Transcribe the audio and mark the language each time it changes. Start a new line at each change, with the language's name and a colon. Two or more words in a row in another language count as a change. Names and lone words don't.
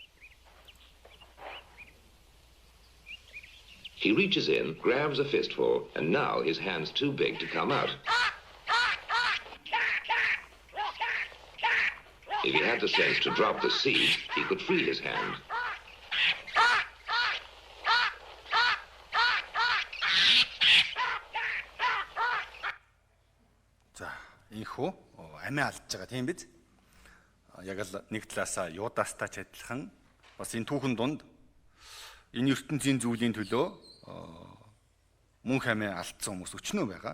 English: He reaches in, grabs a fistful, and now his hand's too big to come out. If he had the sense to drop the seed, he could free his hand.
Mongolian: Инхүү амиа алдж байгаа тийм биз? Яг л нэг талаасаа Юдастай ч адилхан бас энэ түүхэн дунд энэ ертөнцийн зүйлийн төлөө мөнх амиа алдсан хүмүүс өчнөө байгаа.